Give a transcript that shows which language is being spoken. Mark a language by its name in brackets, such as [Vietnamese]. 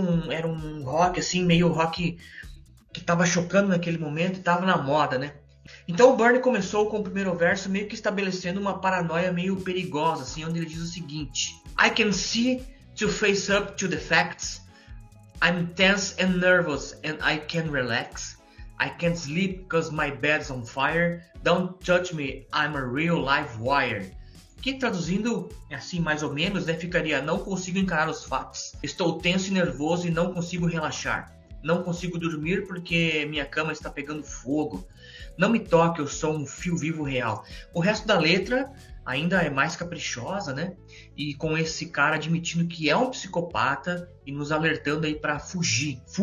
[Portuguese] Era um rock assim, meio rock que estava chocando naquele momento e estava na moda, né? Então o Byrne começou com o primeiro verso meio que estabelecendo uma paranoia meio perigosa, assim, onde ele diz o seguinte: [English] I can see to face up to the facts. I'm tense and nervous and I can't relax. I can't sleep because my bed's on fire. Don't touch me, I'm a real live wire. [Portuguese] Que traduzindo assim mais ou menos, né, ficaria: não consigo encarar os fatos, estou tenso e nervoso e não consigo relaxar, não consigo dormir porque minha cama está pegando fogo, não me toque, eu sou um fio vivo real. O resto da letra ainda é mais caprichosa, né, e com esse cara admitindo que é um psicopata e nos alertando aí para fuja.